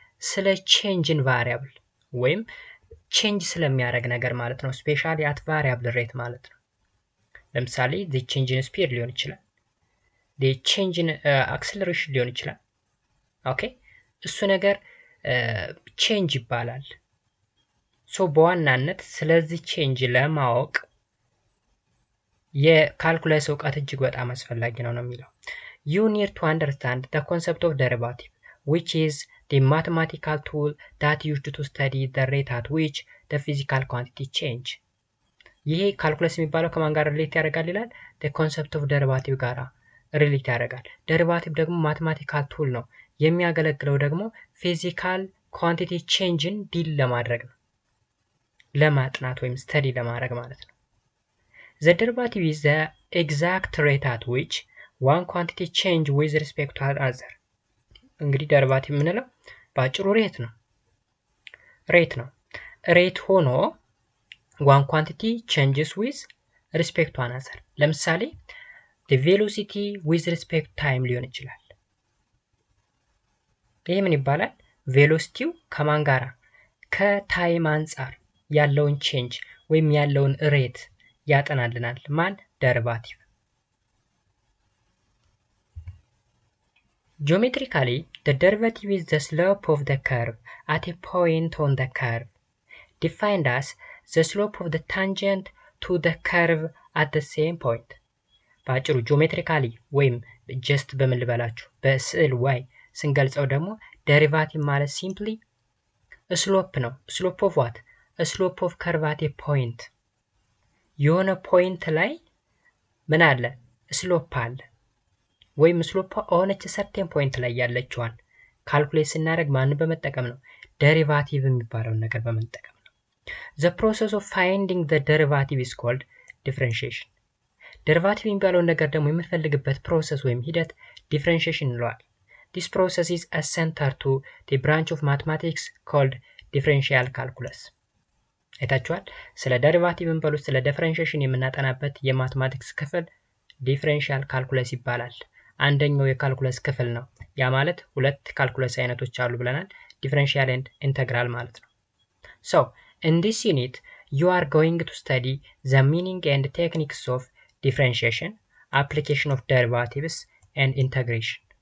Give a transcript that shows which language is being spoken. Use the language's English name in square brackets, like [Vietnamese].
[Amharic] ስለ [English] ቼንጅ ኢን ቫሪያብል [Amharic] ወይም ቼንጅ ስለሚያደርግ ነገር ማለት ነው። [English] ስፔሻሊ አት ቫሪያብል ሬት [Amharic] ማለት ነው። ለምሳሌ [English] the change in speed [Amharic] ሊሆን ይችላል። [English] the change in acceleration [Amharic] ሊሆን ይችላል። ኦኬ እሱ ነገር ቼንጅ ይባላል። ሶ በዋናነት ስለዚህ ቼንጅ ለማወቅ የካልኩለስ እውቀት እጅግ በጣም አስፈላጊ ነው የሚለው። [English] You need to understand the concept of derivative, which is the mathematical tool that used to study the rate at which the physical quantity change. [Amharic] ይሄ ካልኩለስ የሚባለው ከማን ጋር ሪሌት ያደርጋል ይላል? [English] the concept of derivative [Amharic] ጋር ሪሌት ያደርጋል። ደሪቫቲቭ ደግሞ ማትማቲካል ቱል ነው። የሚያገለግለው ደግሞ ፊዚካል ኳንቲቲ ቼንጅን ዲል ለማድረግ ነው፣ ለማጥናት ወይም ስተዲ ለማድረግ ማለት ነው። [English] The derivative is the exact rate at which one quantity change with respect to another. [Amharic] እንግዲህ ደሪቫቲቭ የምንለው በአጭሩ ሬት ነው። ሬት ሆኖ [English] one quantity changes with respect to another. [Amharic] ለምሳሌ [English] the velocity with respect to time [Amharic] ሊሆን ይችላል። ይሄ ምን ይባላል? ቬሎሲቲው ከማን ጋራ? ከታይም አንጻር ያለውን ቼንጅ ወይም ያለውን ሬት ያጠናልናል። ማን? [English] ደሪቫቲቭ። Geometrically, the derivative is the slope of the curve at a point on the curve, defined as the slope of the tangent to the curve at the same point. [Amharic] በአጭሩ ጂኦሜትሪካሊ ወይም ጀስት በምን ልበላችሁ በስዕል ዋይ ስንገልጸው ደግሞ ደሪቫቲቭ ማለት ሲምፕሊ ስሎፕ ነው። [English] ስሎፕ ኦፍ ዋት? ስሎፕ ኦፍ ከርቭ አት ኤ ፖይንት። [Amharic] የሆነ ፖይንት ላይ ምን አለ? ስሎፕ አለ። ወይም ስሎፕ ሆነች ሰርቴን ፖይንት ላይ ያለችዋን ካልኩሌት ስናደርግ ማንን በመጠቀም ነው? ደሪቫቲቭ የሚባለውን ነገር በመጠቀም ነው። [English] The process of finding the derivative is called differentiation. [Amharic] ደሪቫቲቭ የሚባለውን ነገር ደግሞ የምንፈልግበት ፕሮሰስ ወይም ሂደት ዲፍረንሺዬሽን እንለዋል። [English] This process is a center to the branch of mathematics called differential calculus. [Amharic] አይታችኋል? ስለ ደሪቫቲቭ እንበሉት ስለ ዲፍረንሺዬሽን የምናጠናበት የማትማቲክስ ክፍል ዲፍረንሺያል ካልኩለስ ይባላል። አንደኛው የካልኩለስ ክፍል ነው። ያ ማለት ሁለት ካልኩለስ አይነቶች አሉ ብለናል፣ ዲፍረንሺያል ኤንድ ኢንተግራል ማለት ነው። [English] So, in this unit, you are going to study the meaning and techniques of differentiation, application of derivatives and integration.